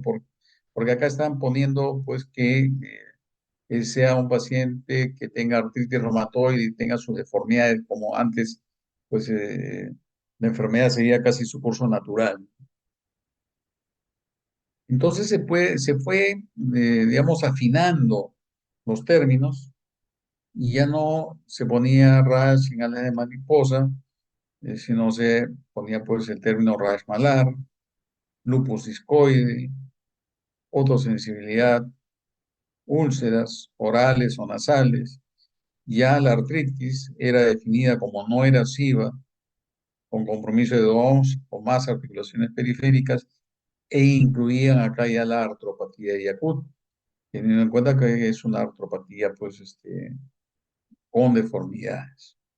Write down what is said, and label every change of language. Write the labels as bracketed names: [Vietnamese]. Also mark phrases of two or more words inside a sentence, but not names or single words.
[Spanish] Porque acá están poniendo, pues, que sea un paciente que tenga artritis reumatoide y tenga sus deformidades, como antes, pues, la enfermedad seguía casi su curso natural. Entonces se fue, digamos, afinando los términos y ya no se ponía rash en alas de mariposa, sino se ponía pues el término rash malar, lupus discoide, fotosensibilidad, úlceras orales o nasales. Ya la artritis era definida como no erosiva, con compromiso de dos o más articulaciones periféricas, e incluían acá ya la artropatía de Yakult, teniendo en cuenta que es una artropatía pues, con deformidades.